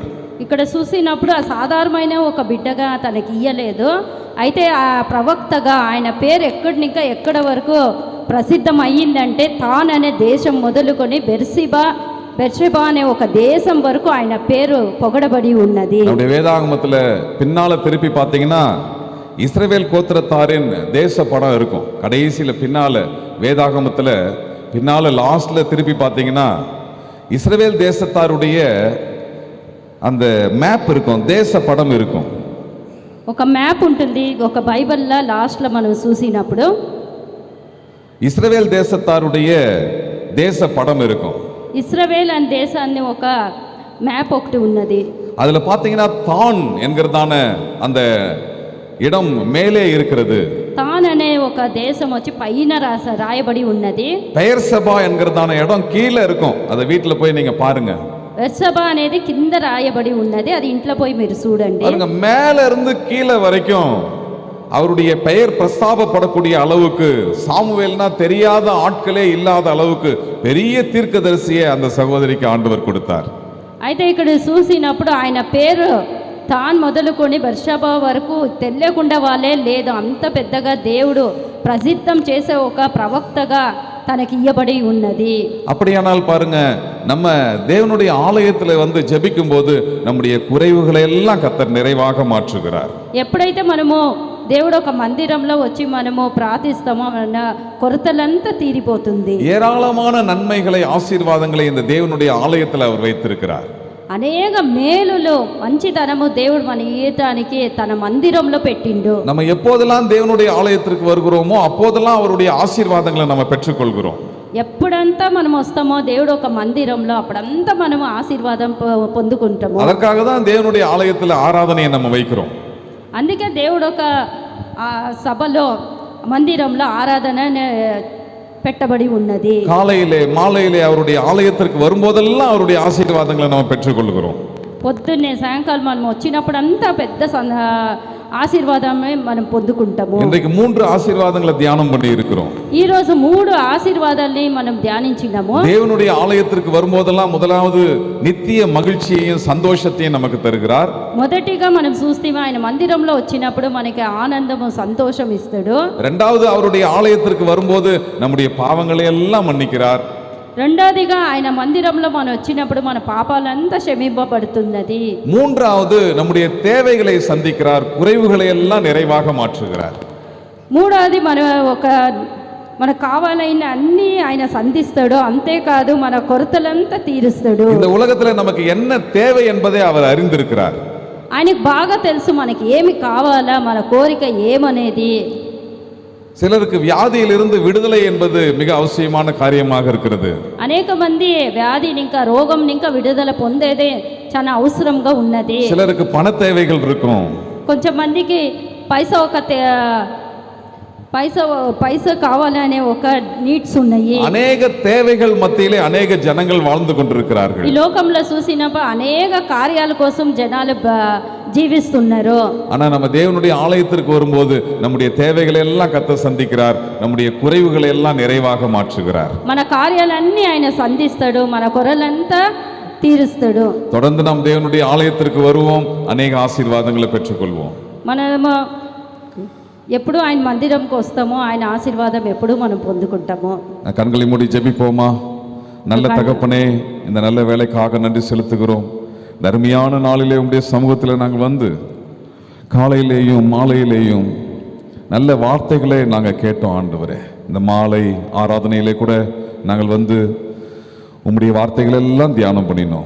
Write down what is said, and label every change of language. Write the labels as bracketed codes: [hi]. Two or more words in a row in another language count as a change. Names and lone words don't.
[te] ఇక్కడ చూసినప్పుడు ఆ సాధారణమైన ఒక బిడ్డగా తనకి ఇయ్యలేదు, అయితే ఆ ప్రవక్తగా ఆయన పేరు ఎక్కడినికా ఎక్కడ వరకు ప్రసిద్ధం అయ్యిందంటే తాన్ అనే దేశం మొదలుకొని బెర్షెబా అనే ఒక దేశం వరకు ఆయన పేరు పొగడబడి ఉన్నది. [ta] நம்முடைய வேதாகமத்துல பின்னால திருப்பி பார்த்தீங்கன்னா இஸ்ரவேல் கோத்திரத்தாரின் தேச படம் இருக்கும். கடைசியில பின்னால வேதாகமத்துல பின்னால லாஸ்ட்ல திருப்பி பார்த்தீங்கன்னா இஸ்ரவேல் தேசத்தாருடைய அந்த மேப் இருக்கும், தேச படம் இருக்கும். [te] ఒక మ్యాప్ ఉంటుంది ఒక బైబిల్లో లాస్ట్లో మనం చూసినప్పుడు [ta] இஸ்ரவேல் தேசத்தாருடைய தேச படம் இருக்கும். [te] ఇస్రాయేల్ అనే దేశాన్ని ఒక మ్యాప్ ఒకటి ఉన్నది. [ta] அதுல பாத்தீங்கன்னா தான் என்கிறதான அந்த இடம் மேலே இருக்கிறது, [te] తాన్ అనే ఒక దేశం వచ్చి పైన రాయబడి ఉన్నది. [ta] பெயர் சபா என்கிறதான இடம் கீழே இருக்கும். அதை வீட்டுல போய் நீங்க பாருங்க. [te] బెర్షెబా అనేది కింద రాయబడి ఉన్నది. అది ఇంట్లో పోయి మీరు చూడండి. [ta] பாருங்க, மேல இருந்து கீழே வரைக்கும் அவருடைய பெயர் பிரஸ்தாபப்படக்கூடிய அளவுக்கு, சாமுவேல்னா தெரியாத ஆட்களே இல்லாத அளவுக்கு பெரிய தீர்க்கதரிசியை அந்த சகோதரிக்கு ஆண்டவர் கொடுத்தார். [te] అయితే ఇక్కడ చూసినప్పుడు ఆయన పేరు తాన్ మొదలుకొని బెర్షెబా వరకు తెలియకుండా వాళ్ళే లేదు. అంత పెద్దగా దేవుడు ప్రసిద్ధం చేసే ఒక ప్రవక్తగా తనకు ఇయబడి ఉన్నది. [ta] அப்படியானால் பாருங்க, நம்ம தேவனுடைய ஆலயத்துல வந்து ஜெபிக்கும் போது நம்முடைய குறைவுகளை எல்லாம் கர்த்தர் நிறைவாக மாற்றுகிறார். [te] ఎప్పుడైతే మనము దేవుడు ఒక మందిరంలో వచ్చి మనము ప్రార్థిస్తామో మన కొరతలంతా తీరిపోతుంది. [ta] ஏராளமான நன்மைகளை, ஆசீர்வாதங்களை இந்த தேவனுடைய ஆலயத்துல அவர் வைத்திருக்கிறார். [te] అనేక మేలులు, మంచితనము దేవుడు మన ఈయటానికి తన మందిరంలో పెట్టిండు. [ta] நம்ம எப்போதெல்லாம் தேவனுடைய ஆலயத்திற்கு வருகிறோமோ அப்போதெல்லாம் அவருடைய ஆசீர்வாதங்களை நம்ம பெற்றுக்கொள்கிறோம். [te] ఎప్పుడంతా మనం వస్తామో దేవుడు ఒక మందిరంలో అప్పుడంతా మనము ఆశీర్వాదం పొందుకుంటాము. [ta] அதற்காக தான் தேவனுடைய ஆலயத்துல ஆராதனையை நம்ம வைக்கிறோம். [te] అందుకే దేవుడు ఒక సభలో మందిరంలో ఆరాధన పెట్టబడి ఉన్నది. [ta] காலையிலே மாலையிலே அவருடைய ஆலயத்திற்கு வரும்போதெல்லாம் அவருடைய ஆசீர்வாதங்களை நம்ம பெற்றுக்கொள்கிறோம். [te] పొద్దున్నే సాయంకాలం మనం వచ్చినప్పుడు అంతా పెద్ద ఆశీర్వాదమే మనం పొందుకుంటాము. [ta] இன்றைக்கு 3 ஆசீர்வாதங்களை தியானம் பண்ணி இருக்கிறோம். [te] ఈ రోజు 3 ఆశీర్వాదాలని మనం ధ్యానించినాము. [ta] தேவனுடைய ஆலயத்திற்கு வரும்போதெல்லாம் முதலாவது நித்திய மகிழ்ச்சியையும் சந்தோஷத்தையும் நமக்கு தருகிறார். [te] మొదటిగా మనం చూస్తే ఆయన మందిరంలో వచ్చినప్పుడు మనకి ఆనందము సంతోషం ఇస్తాడు. [ta] இரண்டாவது அவருடைய ஆலயத்திற்கு வரும்போது நம்முடைய பாவங்களை எல்லாம் மன்னிக்கிறார். [te] రెండోదిగా ఆయన మందిరంలో మనం వచ్చినప్పుడు మన పాపాలంతా క్షమింపబడుతున్నది. [ta] மூன்றாவது நம்முடைய தேவைகளை சந்திக்கிறார், குறைவுகளை எல்லாம் நிறைவாக மாற்றுகிறார். [te] మూడోది మనకు కావాలైన అన్ని ఆయన సంధిస్తాడు. అంతేకాదు మన కొరతలంతా తీరుస్తాడు. [ta] இந்த உலகத்துல நமக்கு என்ன தேவை என்பதை அவர் அறிந்திருக்கிறார். [te] ఆయనకు బాగా తెలుసు మనకి ఏమి కావాలా, మన కోరిక ఏమనేది. [ta] சிலருக்கு வியாதியிலிருந்து விடுதலை என்பது மிக அவசியமான காரியமாக இருக்கிறது. [te] అనేక మంది వ్యాధిని ఇంకా రోగం ఇంకా విడుదల పొందేదే చాలా అవసరంగా ఉన్నది. [ta] சிலருக்கு பண தேவைகள் இருக்கும். [te] కొంచెం మందికి పైసా కావాలనే ఒక నీడ్స్ ఉన్నాయి. [ta] అనేక தேவைகள் மத்தியிலே అనేక ஜனங்கள் வாழ்ந்து கொண்டிருக்கிறார்கள். [te] ఈ లోకంలో చూసినప్పుడు అనేక కార్యాల కోసం జనాలు జీవిస్తున్నారు. [ta] ஆனா நம்ம தேவனுடைய ஆலயத்திற்கு வரும்போது நம்முடைய தேவைகளை எல்லாம் கர்த்தர் சந்திக்கிறார், நம்முடைய குறைவுகளை எல்லாம் நிறைவாக மாற்றுகிறார். [te] మన కార్యాలన్నీ ఆయన సంధిస్తాడు, మన కొరలంతా తీరుస్తాడు. [ta] தொடர்ந்து நாம் தேவனுடைய ஆலயத்திற்கு வருவோம், అనేక ஆசீர்வாதங்களை பெற்றுக்கொள்வோம். [te] మనము ఎప్పుడు ఆయన మందిరంకి వస్తామో ఆయన ఆశీర్వాదం ఎప్పుడు మనం పొందుకుంటామో. [ta] கண்களை மூடி ஜெபிப்போமா? நல்ல தகப்பனே, இந்த நல்ல வேலைக்காக நன்றி செலுத்துகிறோம். தர்மியான நாளிலே உடைய சமூகத்தில் நாங்கள் வந்து காலையிலேயும் மாலையிலேயும் நல்ல வார்த்தைகளை நாங்கள் கேட்டோம் ஆண்டவரே. இந்த மாலை ஆராதனையிலே கூட நாங்கள் வந்து உம்முடைய வார்த்தைகள் எல்லாம் தியானம் பண்ணினோம்.